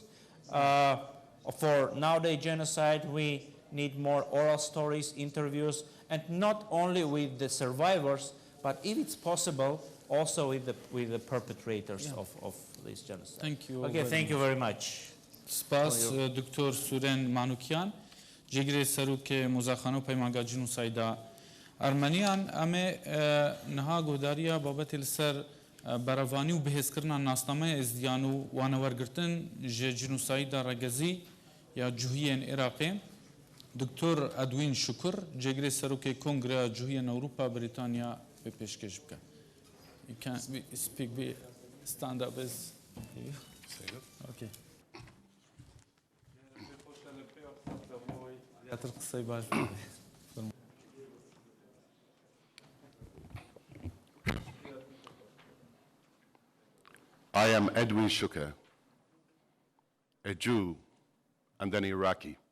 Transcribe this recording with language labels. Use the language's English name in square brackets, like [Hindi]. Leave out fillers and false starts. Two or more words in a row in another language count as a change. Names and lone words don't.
[English] For nowadays genocide, we need more oral stories, interviews, and not only with the survivors, but if it's possible, also with the perpetrators of this genocide. Thank you. Okay, thank you very much. [Kurdish] سپاس دکتر سورن مانوکیان جگری سروک مزاخانو پیمانگا جینوسایدا ارمنیان امه نها گوداریا بابت السر براوانی و بحث کرنا ناسنامه ئێزدییان و وانەوەرگرتن ژە جینوسایدا ڕەگەزی یا جوهیên عێراقê دکتۆر ئەدوین شکر جێگرێ سەرۆکێ کۆنگرە جوهیên ئەوروپا بریتانیا بێ پێشکەش بکە. [English] You can speak, stand up as you. Okay. I am Edwin Shukr, a Jew and an Iraqi.